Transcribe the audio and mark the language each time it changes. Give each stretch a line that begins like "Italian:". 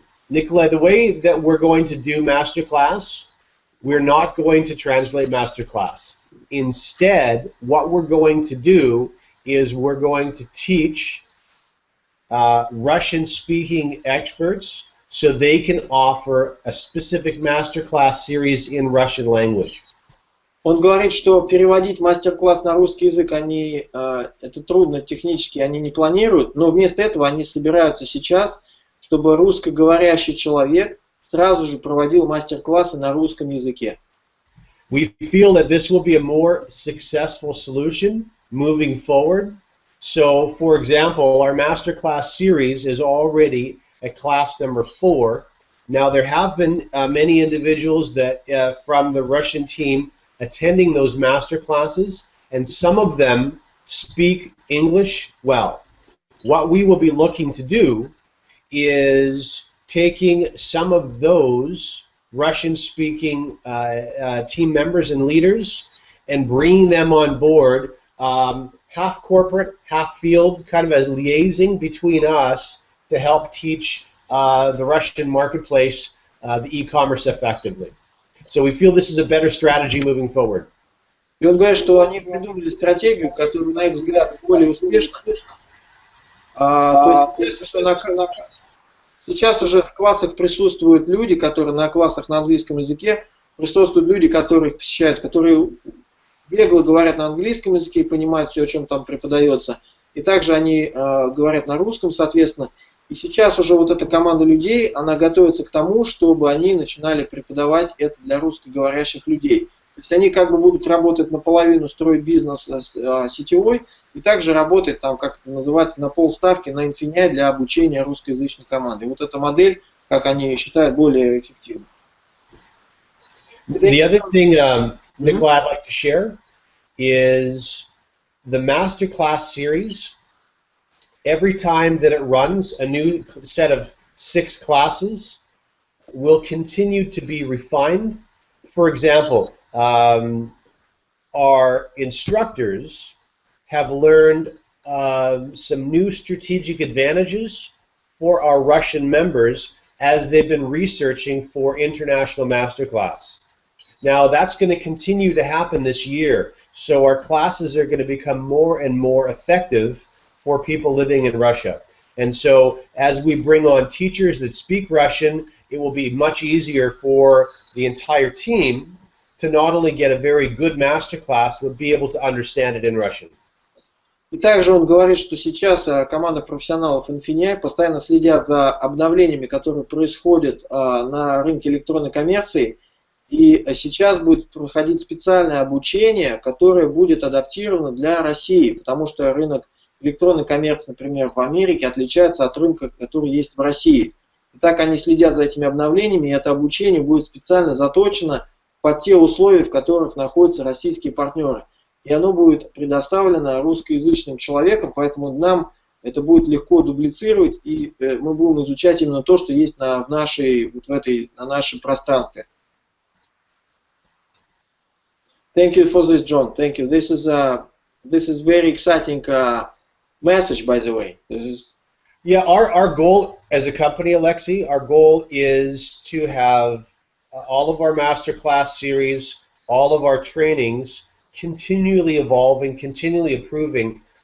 English: Nikolai, the way that we're going to do masterclass, we're not going to translate masterclass. Instead, what we're going to do is we're going to teach Russian-speaking experts so they can offer a specific masterclass series in Russian language.
Russian: Он говорит, что переводить мастер-класс на русский язык это трудно технически, они не планируют, но вместо этого они собираются сейчас, чтобы русскоговорящий человек сразу же проводил мастер-классы на русском языке.
English: We feel that this will be a more successful solution moving forward. So, for example, our masterclass series is already at class number 4. Now, there have been many individuals that from the Russian team attending those master classes, and some of them speak English well. What we will be looking to do is taking some of those Russian-speaking team members and leaders and bringing them on board, half corporate, half field, kind of a liaison between us to help teach the Russian marketplace the e-commerce effectively. So we feel this is a better strategy moving forward.
Russian: И он говорит, что они придумали стратегию, которая, на их взгляд, более успешна. То есть, сейчас уже в классах присутствуют люди, которые на классах на английском языке, присутствуют люди, которые их посещают, которые бегло говорят на английском языке и понимают все, о чем там преподается. И также они говорят на русском, соответственно. И сейчас уже вот эта команда людей, она готовится к тому, чтобы они начинали преподавать это для русскоговорящих людей. То есть они как бы будут работать наполовину, строить бизнес сетевой, и также работать там, как это называется, на полставки на INFINII для обучения русскоязычной команды. И вот эта модель, как они считают, более эффективна.
English: The other thing, Nikolai, I'd like to share is the masterclass series. Every time that it runs, a new set of 6 classes will continue to be refined. For example, our instructors have learned some new strategic advantages for our Russian members as they've been researching for international masterclass. Now that's going to continue to happen this year, so our classes are going to become more and more effective for people living in Russia. And so as we bring on teachers that speak Russian, it will be much easier for the entire team to not only get a very good masterclass, but be able to understand it in Russian.
Russian: И также он говорит, что сейчас команда профессионалов INFINII постоянно следят за обновлениями, которые происходят на рынке электронной коммерции. И сейчас будет проходить специальное обучение, которое будет адаптировано для России, потому что рынок электронной коммерции, например, в Америке отличается от рынка, который есть в России. И так они следят за этими обновлениями, и это обучение будет специально заточено под те условия, в которых находятся российские партнеры. И оно будет предоставлено русскоязычным человеком, поэтому нам это будет легко дублицировать, и мы будем изучать именно то, что есть на нашем пространстве.
English: Thank you for this, John. Thank you. This is very exciting message, by the way. Yeah, our goal as a company, Alexei, our goal is to have all of our masterclass series, all of our trainings continually evolving, continually improving.